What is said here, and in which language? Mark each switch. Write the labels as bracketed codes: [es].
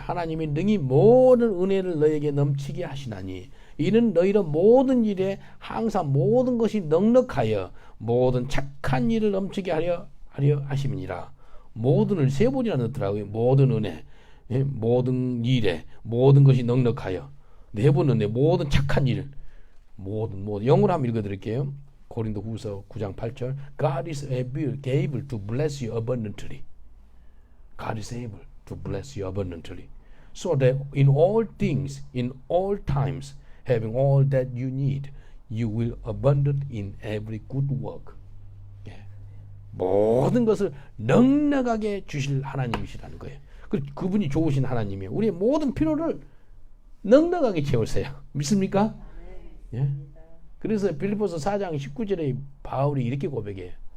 [ko] 하나님이 능히 모든 은혜를 너에게 넘치게 하시나니 이는 너희로 모든 일에 항상 모든 것이 넉넉하여 모든 착한 일을 넘치게 하려 하심이니라. 모든을 3번이나 넣더라고요. 모든 은혜, 예? 모든 일에 모든 것이 넉넉하여, 4번 은혜, 모든 착한 일, 모든 영어로 한번 읽어드릴게요. 고린도 후서 9장 8절. [en] God is able to bless you abundantly. God is able to bless you abundantly. So that in all things, in all times, having all that you need, you will abundant in every good work. [ko] 예. 모든 것을 넉넉하게 주실 하나님이시라는 거예요. 그분이 좋으신 하나님이에요. 우리의 모든 필요를 넉넉하게 채우세요. 믿습니까? 예. 그래서 빌립보서 4장 19절에 바울이 이렇게 고백해요.